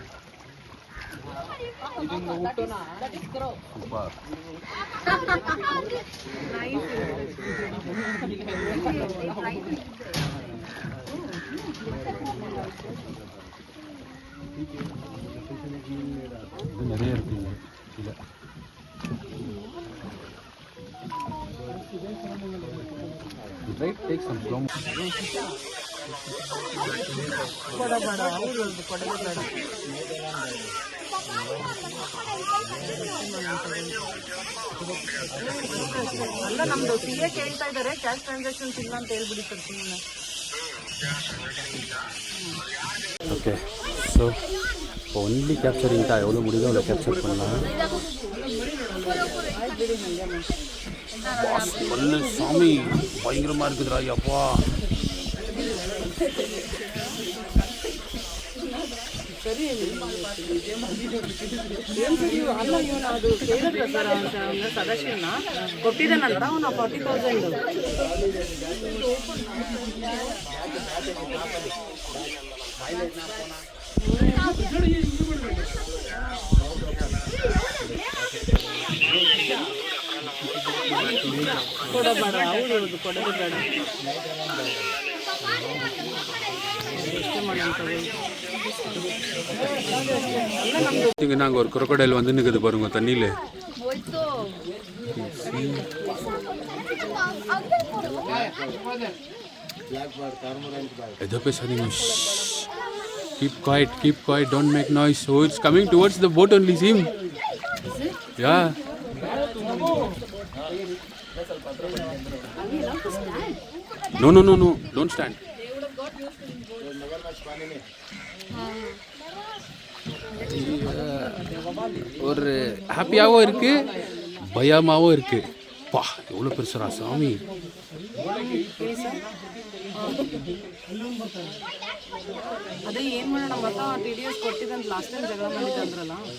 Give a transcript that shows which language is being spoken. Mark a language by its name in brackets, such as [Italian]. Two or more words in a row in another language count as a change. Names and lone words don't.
[Tamil] சூப்பர். இது நிறைய இருக்குங்க இதில். [English] Try to take some slow motion. [Kannada] ಅಲ್ಲ ನಮ್ದು ಸಿಎ ಕೇಳ್ತಾ ಇದ್ದಾರೆ, [English] cash transactions [Kannada] ಇಲ್ಲ ಅಂತ ಹೇಳ್ಬಿಡಿ ಸರ್ ಸುಮ್ಮನೆ. [English] okay, so [Tamil] இப்போ [English] only capturing [Tamil] தான். எவ்வளோ முடியுதோ அவ்வளோ கேப்சர் பண்ணலாம். ஒன்று சாமி பயங்கரமாக இருக்குதுடா அப்பா. [Kannada] ಸರಿ ಅಲ್ಲ, ಇವನು ಅದು ಕೇಳಿದ್ರ ಸರ್ ಅವನ ಸದಸ್ಯನ ಕೊಟ್ಟಿದ್ದಾನಂತ ಅವನು 40,000. ಕೊಡಬೇಡ, ಹೌದು ಕೊಡೋದು ಬೇಡ. [Tamil] இங்கே நாங்கள் ஒரு குரோக்கடைல் வந்து நிற்குது பாருங்க தண்ணியில். எதோ பேசாதீங்க. [English] Keep quiet, don't make noise. So it's coming towards the boat only, see him? Yeah. No, don't stand. [Tamil] ஒரு ஹாப்பியாகவும் இருக்கு, பயமாகவும் இருக்கு. பா, எவ்வளோ பெருசுரா சாமி. [Kannada] ಅದೇ ಏನ್ ಮಾಡೋಣ ಗೊತ್ತಾ, TDS ಕೊಟ್ಟಿದ್ದಂತ [English] last time [Kannada] ಜಗಳ ಮಾಡಿದ್ರಲ್ಲ.